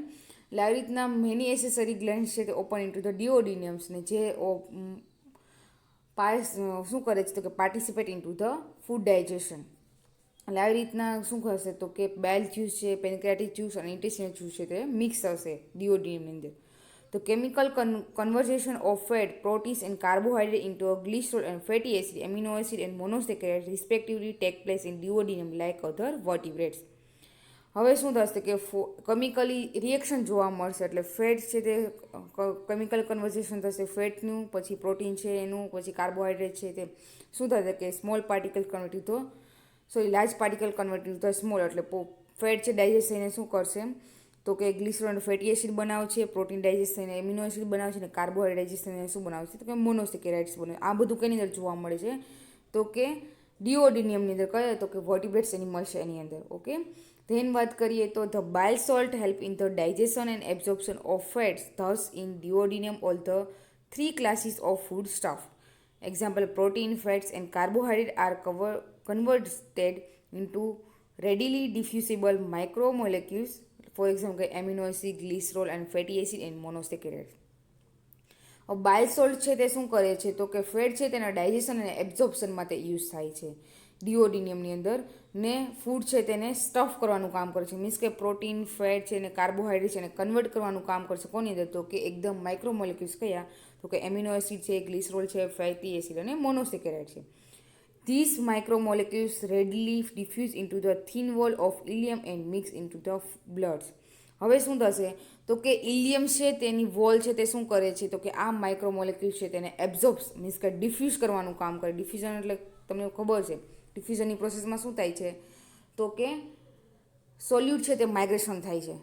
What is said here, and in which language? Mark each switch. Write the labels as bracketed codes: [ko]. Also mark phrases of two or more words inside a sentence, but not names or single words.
[gu] એટલે આવી રીતના [en] many accessory gland [gu] છે તે [en] open into the duodenums [gu] ને જે શું કરે છે, તો કે [en] participate into the food digestion. [gu] એટલે આવી રીતના શું કરશે, તો કે [en] bile juice [gu] છે, [en] pancreatic juice [gu] અને [en] intestinal juice [gu] છે તે મિક્સ થશે ડિયોડિનિયમની અંદર. [en] તો કેમિકલ conversion of fat, proteins and carbohydrate into a glycerol and fatty acid, amino acid and monosaccharides respectively take place in duodenum like other vertebrates. [gu] હવે શું થશે કે [en] chemically reaction [gu] જોવા મળશે, એટલે ફેટ છે તે [en] chemical conversion [gu] થશે ફેટનું, પછી પ્રોટીન છે એનું, પછી કાર્બોહાઈડ્રેટ છે તે શું થશે કે [en] small particle convert to large particle convert to small, [gu] એટલે ફેટ છે ડાયજેસ્ટ થઈને શું કરશે, તો કે ગ્લિસરોલ અને [en] fatty acid [gu] બનાવશે, [en] protein digest [gu] થઈને [en] amino acid [gu] બનાવશે અને [en] carbohydrate digest [gu] થઈને શું બનાવશે, તો કે મોનોસેકેરાઇડ્સ બનાવે. આ બધું કેની અંદર જોવા મળે છે, તો કે ડિયોડિનિયમની અંદર કહે તો કે [en] vertebrates animals [gu] છે એની અંદર. [en] Okay. Then [gu] વાત કરીએ તો [en] the bile salt help in the digestion and absorption of fats, thus in duodenum all the three classes of food stuff. Example, protein, fats and carbohydrate are converted into readily diffusible micromolecules, for example amino acid, glycerol and fatty acid and monosaccharides. bile salt [gu] છે તે શું કરે છે, તો કે ફેટ છે તેના ડાયજેશન અને એબ્ઝોર્પ્શન માટે યુઝ થાય છે ડિયોડિનિયમની અંદર, ને ફૂડ છે તેને સ્ટફ કરવાનું કામ કરે છે. મીન્સ કે પ્રોટીન, ફેટ છે અને કાર્બોહાઈડ્રેટ છે એને કન્વર્ટ કરવાનું કામ કરશે કોની અંદર, તો કે એકદમ માઇક્રોમોલિક્યુલ્સ કયા, તો કે [en] amino acid [gu] છે, ગ્લિસરોલ છે, [en] fatty acid [gu] અને મોનોસેકેરાઇડ છે. [en] These micromolecules readily diffuse into the thin wall of ileum and mix into the blood. [gu] હવે શું થશે, તો કે ઇલિયમ છે તેની વોલ છે તે શું કરે છે, તો કે આ માઇક્રોમોલેક્યુલ છે તેને [en] absorbs means [gu] કે ડિફ્યુઝ કરવાનું કામ કરે. ડિફ્યુઝન એટલે તમને ખબર છે ડિફ્યુઝનની પ્રોસેસમાં શું થાય છે, તો કે સોલ્યુટ છે તે માઇગ્રેશન થાય છે.